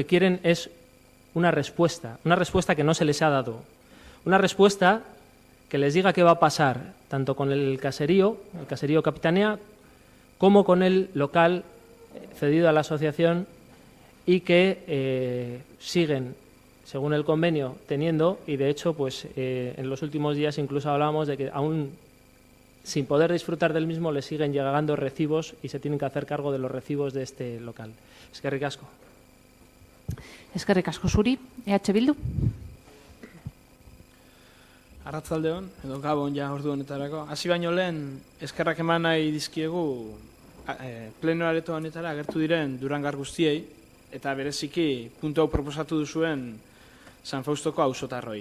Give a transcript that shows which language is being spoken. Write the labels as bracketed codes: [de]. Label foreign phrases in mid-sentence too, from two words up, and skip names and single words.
[es] quieren es una respuesta que no se les ha dado, una respuesta que les diga qué va a pasar, tanto con el caserío Capitanea, como con el local cedido a la asociación y que siguen, según el convenio, teniendo, y de hecho, pues en los últimos días incluso hablábamos de que aún sin poder disfrutar del mismo les siguen llegando recibos y se tienen que hacer cargo de los recibos de este local. [eu] Eskerrik asko. Eskerrik asko zuri, EH Bildu. Arratzaldeon, edo gabon ja ordu honetarako. Hasi baino lehen, eskerrak eman nahi dizkiegu pleno areto honetara agertu diren Durangar guztiei, eta bereziki puntu hau proposatu duzuen San Faustoko auzotarroi.